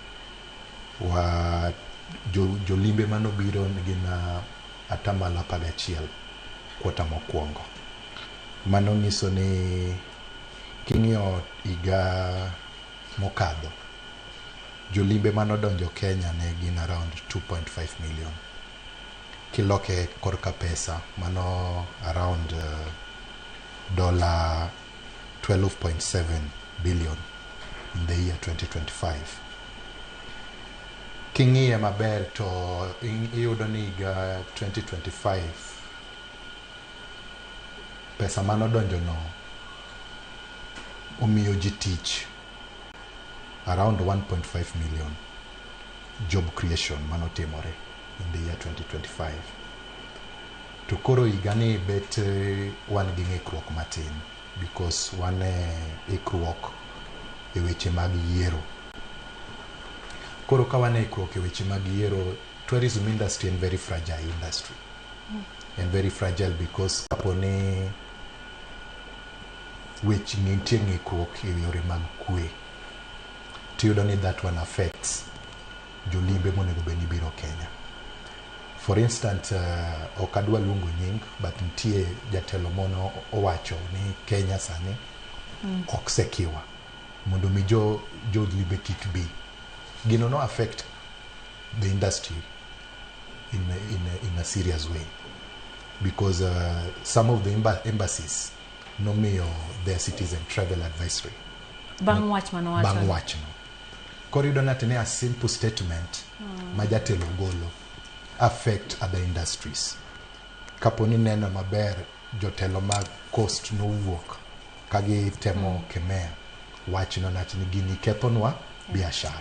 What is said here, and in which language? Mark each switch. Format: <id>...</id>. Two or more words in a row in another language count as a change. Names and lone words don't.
<luo>Jolimbe manobiro gin 11% kwota mokwongo. Mano nyiso ni king'iyo higa mokadho, jolimbe manodonjo Kenya ne gin around 2.5 million. Kiloke korka pesa mano</luo> <en>around $12.7 billion in the year 2025.</en> <luo>King'iye maber to iyudo ni higa 2025 pesa manodonjo no omiyo ji tich</luo> <en>around 1.5 million job creation</en> <luo>manotimore</luo> <en>in the year 2025.</en> <luo>To koro higani bet wan gi ng'ikruok matin because wan ikruok e weche mag yiero. Koro ka wan ikruok e weche mag yiero,</luo> <en>tourism industry</en> <luo>en</luo> <en>very fragile industry. And very fragile because</en> <luo>kaponi which nitie ng'ikruok e yore mag kwe, tiyudo ni</luo> <en>that one affects</en> <luo>jolimbe monego bed ni biro Kenya.</luo> <en>For instance,</en> <luo>ok adwa luongo nying, but nitie jatelo mono owacho ni Kenya sani ok sekiwa mondo mi jolimbe kik bi. Gino no</luo> <en>affect the industry in a serious way because some of the embassies nomiyo their citizen travel advisory.</en> <luo>Bang' wach mano wacho. Bang' wach no. Koro yudo ni</luo> <en>a simple statement</en> <luo>ma jatelo golo</luo> <en>affect other industries.</en> <luo>Kaponi neno maber jotelo mag coast nowuok kagi temo kemea wach no ni gini kethonwa biashara.</luo>